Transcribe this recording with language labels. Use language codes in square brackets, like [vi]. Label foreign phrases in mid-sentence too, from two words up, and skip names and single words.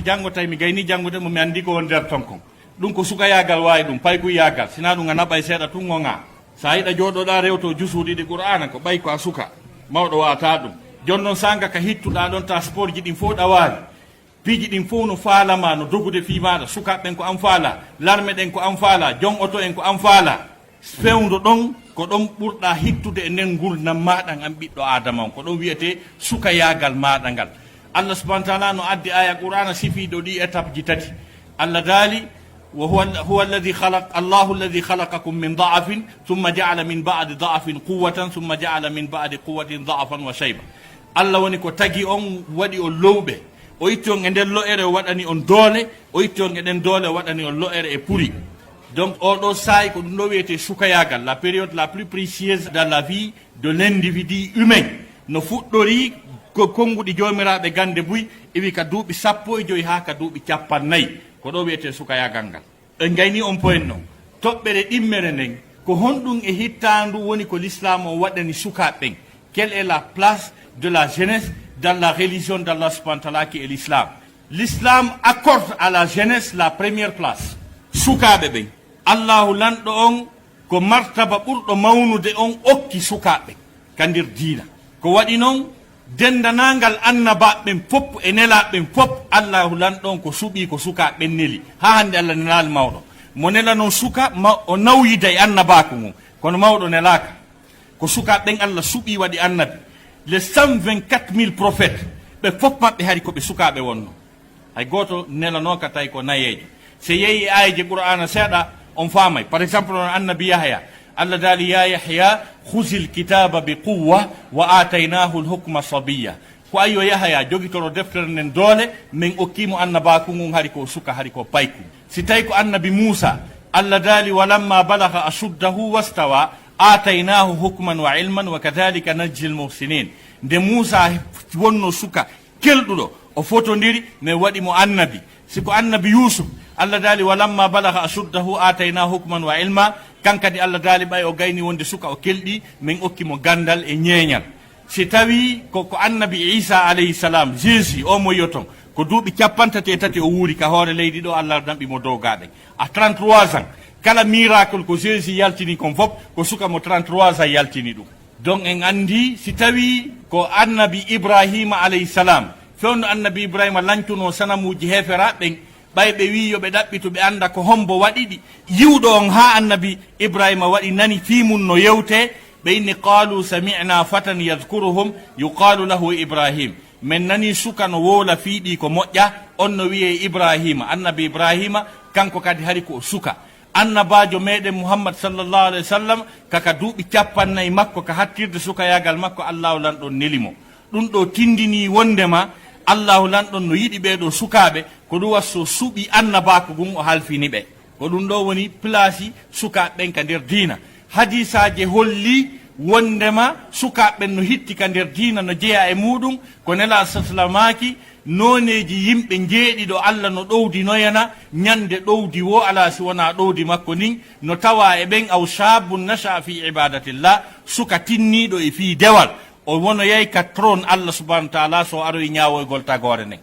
[ff] janggo tawi mi gayni janggude mo mi andi ko won nder ton kon ɗum ko sukayagal wawi ɗum payku yagal sina ɗum a naɓay seeɗa tun gonga sa yiɗa joɗoɗa rewto jusuɗiɗi qur'ana ko ɓay ko a suka mawɗo wata ɗum jon noon sanga ka hittuɗa ɗon ta sport ji ɗin fof ɗawawi piiji ɗin fof no faalama no dogude fi maɗa sukaɓe ɓen ko an faala larme ɗen ko an faala jon oto en ko an faala fewdo ɗon ko ɗon ɓurɗa hittude e nden gurdam maɗa an ɓiɗɗo adama on ko ɗon wiyete suka yagal maɗa ngal. Allah [ar] سبحانه وتعالى [ff] no addi aya qur'ana sifiɗo ɗi étape ji tati. Allah daali [ar] وهو الذي خلق الله الذي خلقكم من ضعف ثم جعل من بعد ضعف قوة ثم جعل من بعد قوة ضعفا وشيبا. [ff] Allah woni ko tagi on waɗi on lowɓe o itti on e nden lo'ere o waɗani on doole o itti on e ɗen doole o waɗani on lo'ere e puri. Donc oɗo sayi ko ɗum ɗo wiyete sukayagal, [fr] la période la plus précieuse dans la vie de l'individu humain. [ff] No fuɗɗori ko konnguɗi jomiraɓe gande buy iwi ka duuɓi 15 ha ka duuɓi 40 ko ɗo wiyete sukayagal ngal. En gayni on point noon toɓɓere ɗimmere nden ko honɗum e hittandu woni ko l'islam o waɗani sukaɓen. [fr] Quelle est la place de la jeunesse dans la religion d'Allah [ar] سبحانه وتعالى [fr] qui est l'islam? L'islam accorde à la jeunesse la première place. [ff] Sukaɓe ɓen allahu lanɗo on ko martaba ɓurɗo mawnude on okki sukaɓe kandir diina. Ko waɗi noon dendanagal annabaɓen fof e nelaɓen fof allahu lanɗo on ko suuɓi ko sukaɓen neli ha hande Allah nelali mawɗo mo nela noon suka o nawyida e annabaku mum kono mawɗo nelaka ko sukaɓen Allah suuɓi waɗi annabi. [fr] Les 124 000 prophètes [ff] ɓe fof maɓɓe hari koɓe sukaɓe wonno, hay goto nelano ka tawi ko nayejo. Se yeeyi ayeje qur'ana seeɗa on faamay. [fr] Par exemple [ff] on annabi Yahya Allah daali [ar] يا يحيى خذ الكتاب بقوة وآتيناه الحكم صبيا. [ff] Ko ayo Yahya jogitoro deftere nden doole min okkimo annabaku ngun hari ko suka hari ko payku. Si tawi ko annabi Musa Allah daali [ar] ولما بلغ أشده واستوى آتيناه حكما وعلما وكذلك نجزي المحسنين. [ff] Nde Musa wonno suka kelɗuɗo o fotodiri mais waɗi mo annabi. Siko annabi Yusuf Allah daali [ar] ولما بلغ أشده آتيناه حكما وعلما, [ff] kankadi Allah daali ɓay o gayni wonde suka o kelɗi min okki mo gandal e ñeeñal. Si tawi ko annabi Isa [ar] عليه السلام [ff] Jésus o mo yoton ko duuɓi 33 o wuuri ka hoore leydi ɗo Allah damɓi mo dow gaɗe [fr] à 33 ans. [ff] Kala miracle ko Jésus yaltini kon fof ko suka mo 33 ans yaltini ɗum. Donc en andi si tawi ko annabi Ibrahima [ar] عليه السلام [ff] fewno annabi Ibrahima lañtuno sanamuji heferaɓen ɓay ɓe wi yo ɓe ɗaɓɓito ɓe anda ko hombo waɗiɗi yiwɗo on ha annabi Ibrahima waɗi nani fimum no yewte ɓe inni [ar] قالوا سمعنا فتى يذكرهم يقال له إبراهيم. [ff] Men nani suka no wola fiiɗi ko moƴƴa on no wiye Ibrahima. Annabi Ibrahima kanko kadi hari ko suka. Annabajo meɗen Muhammad [ar] صلى الله عليه وسلم [ff] kaka duuɓi 40 makko ka hattirde sukayagal makko Allahu lanɗon nelimo. Ɗum ɗo tindini wondema Allahu lanɗon no yiɗi ɓeɗo sukaɓe ko ɗum wasso suuɓi annabako gun o halfini ɓe. Ko ɗum ɗo woni place sukaɓen ka nder diina. Hadisaje holli wondema sukaɓen no hitti ka nder diina no jeeya e muɗum ko nela saslamaki noneji yimɓe jeeɗiɗo Allah no ɗowdinoyana ñande ɗowdi wo ala si wona ɗowdi makko nin no tawa e ɓen [ar] أو شاب نشأ في عبادة الله [ff] suka tinniɗo e fi dewal o wono yey ka trône Allah [ar] سبحانه وتعالى [ff] so aroy ñawoygol tagore nden.